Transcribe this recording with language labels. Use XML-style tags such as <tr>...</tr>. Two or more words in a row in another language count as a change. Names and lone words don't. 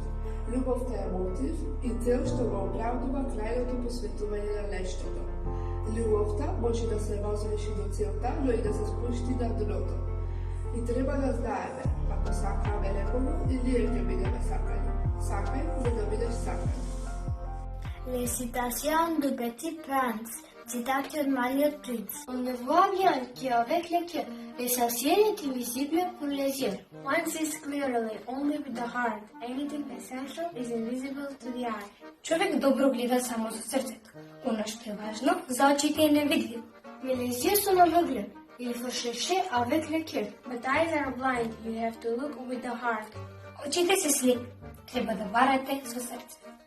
<mk>Љубовта е мотив и цел што го оправдува крајното посветување на нештото. Љубовта може да се возврши до целта, но и да се спушти на дното. И треба да знаеме, ако сакаме некого или ќе бидеме сакани. Сакај за да бидеш сакан.</mk> <fr>Récitation du Petit Prince,</fr> <mk>цитати од Малиот принц.</mk> <fr>On ne voit bien qu'avec le cœur, l'essentiel est invisible pour les yeux.</fr> <en>One sees clearly only with the heart. Anything essential is invisible to the eye.</en> <mk>Човек добро гледа само со срцето. Оно што е важно, за очите е невидливо.</mk> <fr>Mais les yeux sont aveugles. Il faut chercher avec le cœur.</fr> <en>But eyes are blind. You have to look with the heart.</en> <mk>Очите се слепи. Треба да барате со срце.</mk>